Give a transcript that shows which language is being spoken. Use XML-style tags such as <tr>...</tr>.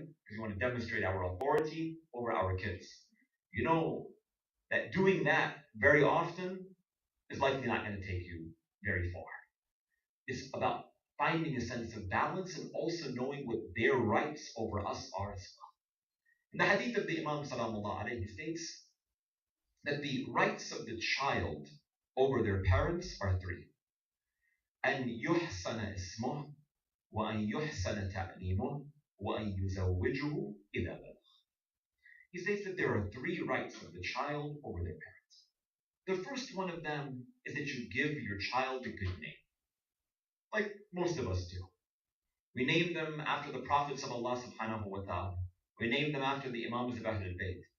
<en>Because we want to demonstrate our authority over our kids. You know that doing that very often is likely not going to take you very far. It's about finding a sense of balance and also knowing what their rights over us are as well. In the hadith of the Imam Salamullah alayhi states that the rights of the child over their parents are three.</en> <ar>أن يحسن اسمه وأن يحسن تعليمه وأن يزوجه إذا بلغ.</ar> <en>He states that there are three rights of the child over their parents. The first one of them is that you give your child a good name, like most of us do. We name them after the prophets of Allah subhanahu wa ta'ala. We name them after the Imams of Ahlul Bayt.</en>